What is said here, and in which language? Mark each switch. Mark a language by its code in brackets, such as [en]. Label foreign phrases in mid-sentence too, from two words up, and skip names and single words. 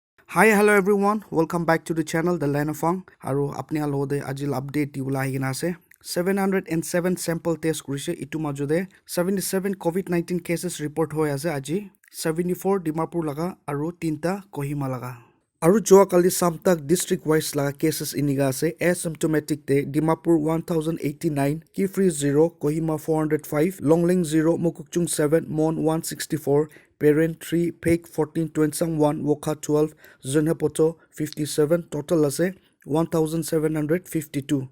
[en] Hi, hello everyone. Welcome back to the channel, The Land of Fang. [nag] Aru apni alode ajil update di ula higina ase. 707 sample test kurise itu majude 77 COVID-19 [en] cases report [nag] hoy ase aji. 74 Dimapur laga aru 3ta Kohima laga. Aru joa kali samtak [en] district wise [nag] laga cases iniga ase. Asymptomatic te Dimapur 1089, Kifri 0, Kohima 405, Longling 0, Mukukchung 7, Mon 164, Parent 3, Peg 14, Twensang 1, Wokha 12, Zunhepoto 57, total ase 1752.